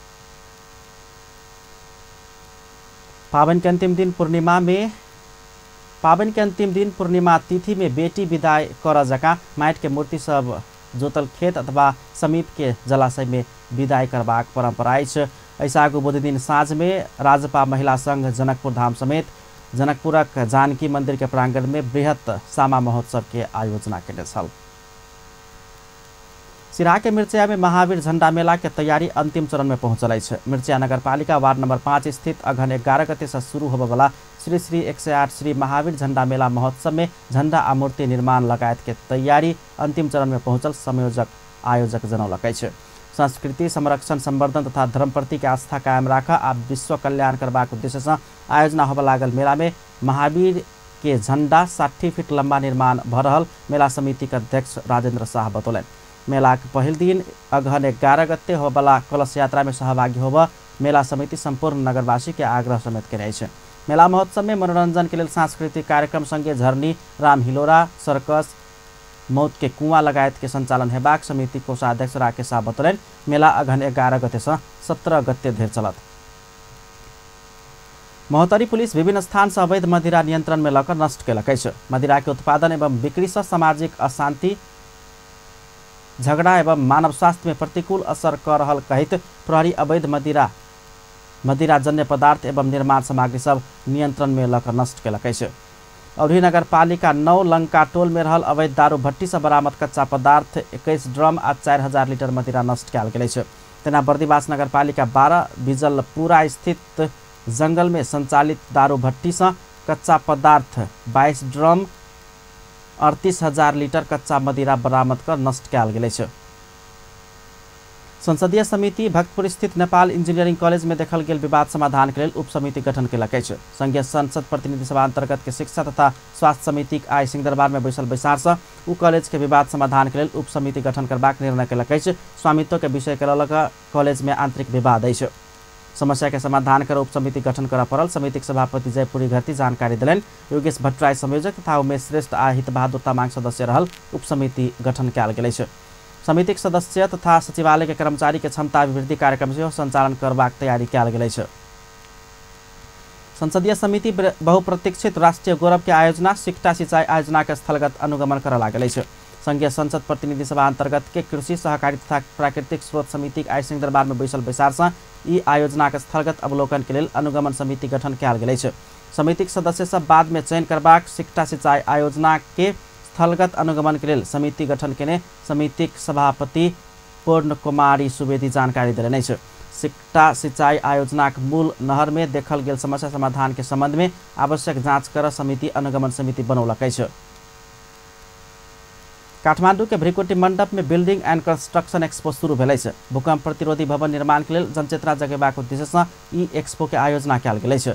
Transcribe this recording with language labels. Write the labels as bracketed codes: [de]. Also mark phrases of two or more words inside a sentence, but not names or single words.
[mai] पावन के अंतिम दिन पूर्णिमा में पावन के अंतिम दिन पूर्णिमा तिथि में बेटी विदाई कर जका माइट के मूर्ति सब जोतल खेत अथवा समीप के जलाशय में विदाई करबाक परंपरा अछि। ऐसाको बुध दिन साँझ में राजपा महिला संघ जनकपुर धाम समेत जनकपुरक जानकी मंदिर के प्रांगण में बृहत सामा महोत्सव के आयोजना केने छल। सिराहा के मिर्चिया में महावीर झंडा मेला के तैयारी अंतिम चरण में पहुंचल है। मिर्चिया नगरपालिका वार्ड नंबर 5 स्थित अघन 11 गते से शुरू होबे वाला श्री श्री 108 श्री महावीर झंडा मेला महोत्सव में झंडा आ मूर्ति निर्माण लगायत के तैयारी अंतिम चरण में पहुंचल संयोजक आयोजक जनौलक है। संस्कृति संरक्षण संवर्धन तथा धर्म प्रति के आस्था कायम राख आ विश्व कल्याण करबाक उद्देश्य से आयोजना होबे लागल मेला में महावीर के झंडा 60 फीट लंबा निर्माण भ रहल मेला समिति के अध्यक्ष राजेंद्र शाह बतौलन। मेला के पहिल दिन अघन 11 गते होबला कलश यात्रा में सहभागी होब मेला समिति संपूर्ण नगरवासी के आग्रह समेत केने छै। मेला महोत्सव में मनोरंजन के लिए सांस्कृतिक कार्यक्रम संगे झरनी राम हिलोरा सर्कस मौत के कुआं लगायत के संचालन हेबाक समिति कोषाध्यक्ष राकेश शाह बतौलन। मेला अघन 11 गते से 17 गते धरि चलत। महोत्तरी पुलिस विभिन्न स्थान से अवैध मदिरा नियंत्रण में लकर नष्ट केलक अछि। मदिरा के उत्पादन एवं बिक्री से सामाजिक अशांति झगड़ा एवं मानव स्वास्थ्य में प्रतिकूल असर कर रहल कहित प्रहरी अवैध मदिराजन्य पदार्थ एवं निर्माण सामग्री सब नियंत्रण में लकर नष्ट केलक अछि। अवधी नगर पालिका 9 लंका टोल में रहल अवैध दारू भट्टी से बरामद कच्चा पदार्थ 21 ड्रम आ 4000 लीटर मदिरा नष्ट कयल गेल अछि। तेना बर्दिवास नगर पालिका 12 बिजलपुरा स्थित जंगल में संचालित दारू भट्टी से कच्चा पदार्थ 22 ड्रम 38,000 लीटर कच्चा मदिरा बरामद कर नष्ट कयल गेल अछि। संसदीय समिति भक्तपुर स्थित नेपाल इंजीनियरिंग कॉलेज में देखल गेल विवाद समाधान के लिए उप समिति गठन केलक अछि। संघीय संसद प्रतिनिधि सभा अंतर्गत के शिक्षा तथा स्वास्थ्य समिति आइ सिंहदरबार में बैसल बैसार से उ कॉलेज के विवाद समाधान के लिए उप समिति गठन करबाक निर्णय केलक अछि। स्वामित्व के विषय के लऽ कॉलेज में आंतरिक विवाद अछि। समस्या के समाधान कर उप समिति गठन कर पड़ल समिति के सभापति जयपुरी घरती जानकारी दिलन। योगेश भट्टराय संयोजक तथा उमेश श्रेष्ठ आ हित बहादुर तामाङ सदस्य रहल उप समिति गठन कयल गेल अछि। समितिक सदस्य तथा सचिवालय के कर्मचारी के क्षमता अभिवृद्धि कार्यक्रम से संचालन करबाक तैयारी कयल गेल अछि। संसदीय समिति बहुप्रतीक्षित राष्ट्रीय गौरव के आयोजना सिक्टा सिंचाई आयोजना के स्थलगत अनुगमन कर लागल अछि। संघीय संसद प्रतिनिधि सभा अंतर्गत के कृषि सहकारी तथा प्राकृतिक स्रोत समिति आइ सिंहदरबार में बैसल बैसार से ई आयोजना के स्थलगत अवलोकन के लिए अनुगमन समिति गठन कयल गेल अछि। समितिक सदस्य सब बाद में चयन करबाक सिक्टा सिंचाई आयोजना के स्थलगत अनुगमन के लिए समिति गठन केने समितिक सभापति पूर्ण कुमारी सुवेदी जानकारी देलनि अछि। सिक्टा सिंचाई आयोजना के मूल नहर में देखल गेल समस्या समाधान के संबंध में आवश्यक जांच कर समिति अनुगमन समिति बनौलक अछि। काठमांडू के भ्रिकुटी मंडप में बिल्डिंग एंड कंस्ट्रक्शन एक्सपो शुरू भेल अछि। भूकंप प्रतिरोधी भवन निर्माण के लिए जनचेतना जगेबाक उद्देश्य से ई एक्सपो के आयोजना कयल गेल अछि।